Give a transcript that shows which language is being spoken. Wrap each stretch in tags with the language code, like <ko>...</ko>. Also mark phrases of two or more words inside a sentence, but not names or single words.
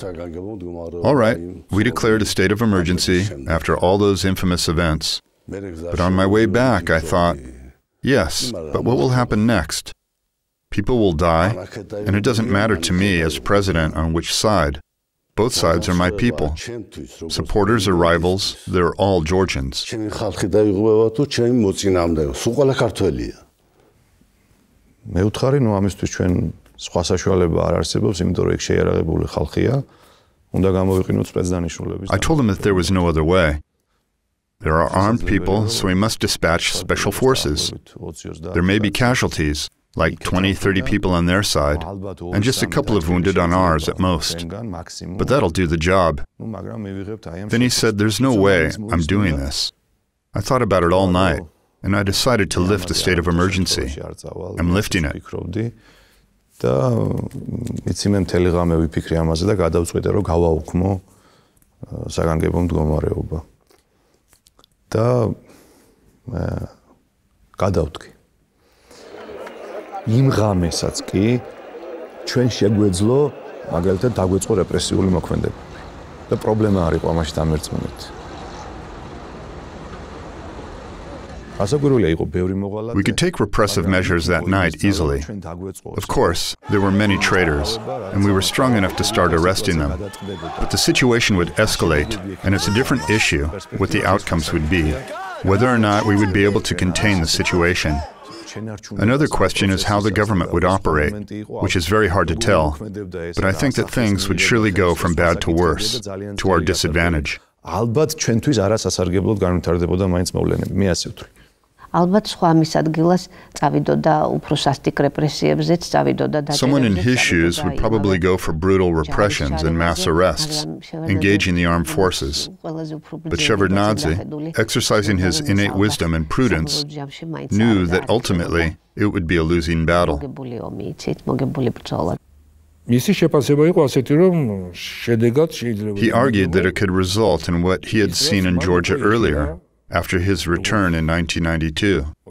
<en>All right, we declared a state of emergency after all those infamous events. But on my way back, I thought, yes, but what will happen next? People will die, and it doesn't matter to me as president on which side. Both sides are my people. Supporters or rivals, they're all Georgians.</en> <ka>მე ვთხარი, ნუ ამისთვის ჩვენ სხვა საშუალება არ არსებობს, იმიტომ რომ იქ შეიარაღებული ხალხია, უნდა გამოვიყინოთ სპეცდანიშნულების.</ka> <en>I told him that there was no other way. There are armed people, so we must dispatch special forces. There may be casualties, like 20, 30 people on their side, and just a couple of wounded on ours at most. But that'll do the job. Then he said, there's no way I'm doing this. I thought about it all night, and I decided to lift the state of emergency. I'm lifting it.</en> <ka>და იცი მე მთელი ღამე ვიფიქრე ამაზე და გადავწყვიტე რომ გავაუქმო საგანგებო მდგომარეობა. და გადავთქი. იმ ღამესაც კი ჩვენ შეგვეძლო მაგალითად დაგვეწყო რეპრესიული მოქმედებები. და პრობლემა არ იყო ამაში დამერწმუნეთ.</ka> <en>We could take repressive measures that night easily. Of course, there were many traitors, and we were strong enough to start arresting them. But the situation would escalate, and it's a different issue what the outcomes would be, whether or not we would be able to contain the situation. Another question is how the government would operate, which is very hard to tell, but I think that things would surely go from bad to worse, to our disadvantage.</en> <ka>ალბათ ჩვენთვის არასასარგებლოდ განვითარდებოდა მაინც მოვლენები, მე ასე ვთვლი. ალბათ სხვა მის ადგილას წავიდოდა უფრო სასტიკ რეპრესიებზეც წავიდოდა და</ka> <en>Someone in his shoes would probably go for brutal repressions and mass arrests, engaging the armed forces. But Shevardnadze, exercising his innate wisdom and prudence, knew that ultimately it would be a losing battle. He argued that it could result in what he had seen in Georgia earlier, after his return in 1992.</en>